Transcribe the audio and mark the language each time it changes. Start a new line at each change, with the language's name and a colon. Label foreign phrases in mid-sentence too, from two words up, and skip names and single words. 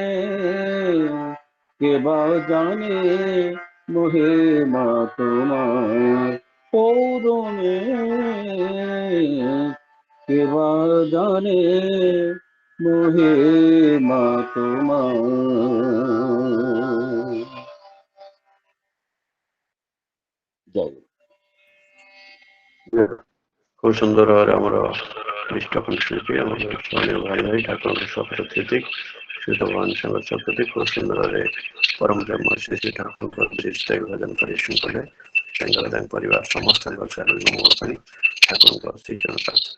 Bangla: কেবা জানে মহিমা তোমার পৌরমে কেবা জানে মহিমা তোমার। জয়
Odia: ଖୁବ ସୁନ୍ଦର ଭାବରେ ଆମର ଖ୍ରୀଷ୍ଟ କଣ୍ଠଶିଳ୍ପୀ ଆମର ସ୍ମରଣୀୟ ଭାଇ ଭାଇ ଠାକୁରଙ୍କ ସପ୍ତତିଥି ଶ୍ରୀ ଭଗବାନ ଶଙ୍କର ସପ୍ତତି ଖୁବ ସୁନ୍ଦର ଭାବରେ ପରମ ପ୍ରେମ ଶ୍ରୀ ଶ୍ରୀ ଠାକୁରଙ୍କ ବିଶିଷ୍ଟ ଭଜନ ପରିବେଷଣ କଲେ। ତାଙ୍କର ତାଙ୍କ ପରିବାର ସମସ୍ତଙ୍କ ଶାରୀରିକ ମଙ୍ଗଳ ପାଇଁ ଠାକୁରଙ୍କ ଶ୍ରୀଚରଣ ପ୍ରାର୍ଥନା।